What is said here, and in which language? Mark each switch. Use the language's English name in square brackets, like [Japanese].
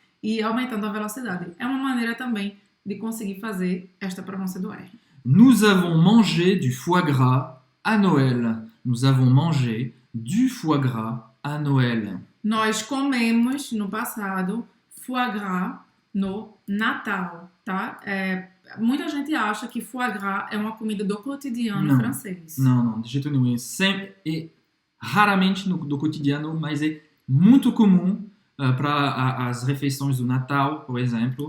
[Portuguese] E aumentando a velocidade. É uma maneira também de conseguir fazer esta pronúncia do R. [French] Nous avons mangé du foie gras à Noël. Nous avons mangé du foie gras à Noël. [Portuguese] Nós comemos no passado foie gras no Natal, tá? Muita gente acha que foie gras é uma comida do cotidiano francês. Não, de jeito nenhum. É raramente do cotidiano, mas é muito comum para as refeições do Natal, por exemplo.